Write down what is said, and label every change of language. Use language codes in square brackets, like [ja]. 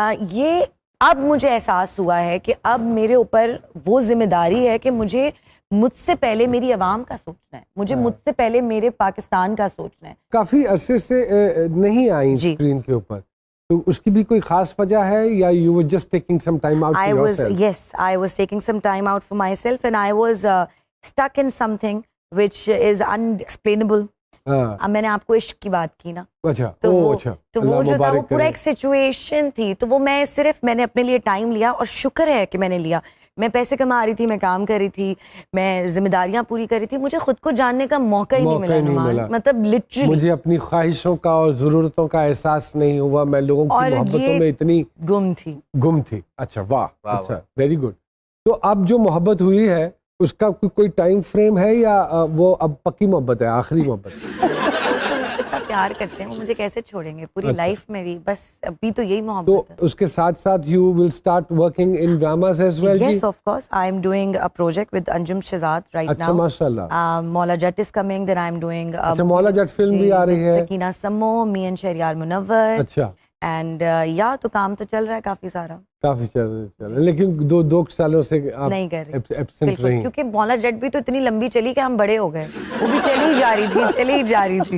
[ur] یہ اب مجھے احساس ہوا ہے کہ اب میرے اوپر وہ ذمہ داری ہے کہ مجھ سے پہلے میری عوام کا سوچنا ہے, مجھے مجھ سے پہلے میرے پاکستان کا سوچنا ہے. کافی عرصے سے نہیں آئی اسکرین کے اوپر, تو اس کی بھی کوئی خاص وجہ ہے یا [en] you were just taking some time out for yourself? Yes, I was taking some time out for myself and I was stuck in something which is unexplainable. [ur] اب میں نے آپ کو عشق کی بات کی نا, تو وہ جو تھا وہ پورا ایک سچویشن تھی, تو وہ میں نے اپنے لیے ٹائم لیا, اور شکر ہے کہ میں نے لیا. میں پیسے کما رہی تھی, میں کام کر رہی تھی, میں ذمہ داریاں پوری کر رہی تھی, مجھے خود کو جاننے کا موقع ہی نہیں ملا. مطلب لٹرلی مجھے اپنی خواہشوں کا اور ضرورتوں کا احساس نہیں ہوا, میں لوگوں کی محبتوں میں اتنی گم تھی. اچھا, واہ, اچھا, ویری گڈ. تو اب جو محبت ہوئی ہے اس کا کوئی ٹائم فریم ہے یا وہ اب پکی محبت ہے, آخری محبت؟ اتنا پیار کرتے ہیں, وہ مجھے کیسے چھوڑیں گے پوری لائف میری, بس ابھی تو یہی محبت ہے. تو اس کے ساتھ ساتھ [en] you will start working in dramas as well? Yes, of course. I am doing a project with Anjum Shehzad right now. [ur] اچھا, ماشاءاللہ. [en] Maula Jatt is coming, then I am doing [ur] اچھا, مولا جٹ فلم بھی آ رہی ہے. [en] Sakina Samo, me and Shahryar Munawar. [ur] اچھا, اینڈ تو کام تو چل رہا ہے کافی سارا, کافی چل رہا ہے, لیکن 2 سالوں سے آپ نہیں کر رہے ایبسنٹ رہی, کیونکہ مولا جٹ بھی تو اتنی لمبی چلی کہ ہم بڑے ہو گئے, وہ بھی چلی جا رہی تھی.